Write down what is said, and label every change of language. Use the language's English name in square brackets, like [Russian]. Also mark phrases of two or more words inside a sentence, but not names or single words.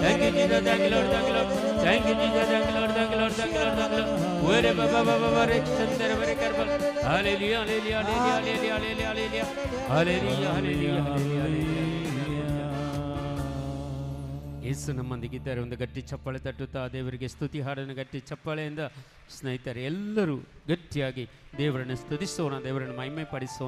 [English] Jesus, thank you, Lord, thank you, Lord. Thank you, Jesus, thank you, Lord, thank you, Lord, thank you, Lord, thank you, Lord. Ore baba baba baba rekshantara bare karbal. Hallelujah, hallelujah, hallelujah, hallelujah, hallelujah, hallelujah, hallelujah, hallelujah. [Kannada] ಯೇಸು ನಮ್ಮೊಂದಿಗಿದ್ದಾರೆ. ಒಂದು ಗಟ್ಟಿ ಚಪ್ಪಾಳೆ ತಟ್ಟುತ್ತಾ ದೇವರಿಗೆ ಸ್ತುತಿ ಹಾಡನ್ನು ಗಟ್ಟಿ ಚಪ್ಪಾಳೆಯಿಂದ ಸ್ನೇಹಿತರೆ ಎಲ್ಲರೂ ಗಟ್ಟಿಯಾಗಿ ದೇವರನ್ನು ಸ್ತುತಿಸೋಣ, ದೇವರನ್ನು ಮಹಿಮೆ ಪಡಿಸೋಣ.